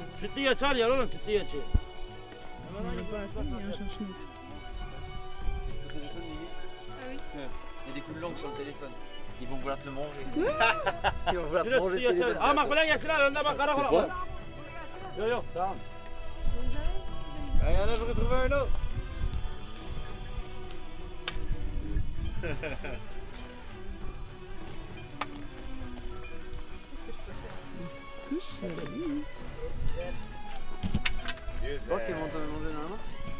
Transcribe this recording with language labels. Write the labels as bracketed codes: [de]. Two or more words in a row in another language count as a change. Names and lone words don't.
[tr] Sütlü açar ya oğlum, sütlü açar. [fr] On n'a pas assez, mais on cherche une autre. Ah oui. Il y a des coups de langue sur le téléphone. Ils vont vouloir te le manger. Ils vont vouloir te manger. [tr] Ah, bak bana gelsin lan, önüne bak kara [fr] C'est toi? [tr] Yok yok, tamam. [fr] Il y en a, je vais trouver un autre. Je pense qu'ils vont te manger dans la main.